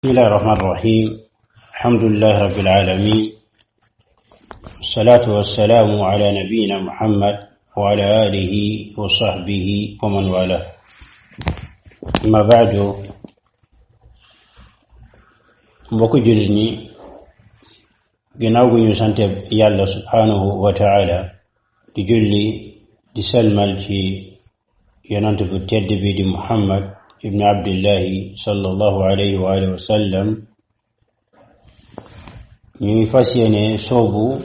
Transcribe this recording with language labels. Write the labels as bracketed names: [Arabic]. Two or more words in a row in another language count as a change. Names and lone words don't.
[Arabic] بسم الله الرحمن الرحيم. الحمد لله رب العالمين، الصلاة والسلام على نبينا محمد وعلى آله وصحبه ومن والاه. أما بعد، [Wolof] mbokk jullit ñi ginnaaw gu ñu sante yàlla [Arabic] سبحانه وتعالى [Wolof] di julli di salmal ci yonent bu tedd bi di Muhammad ibn abdillahi [Arabic] صلى الله عليه وعلى آله وسلم, [Wolof] ñuy fas yéene soobu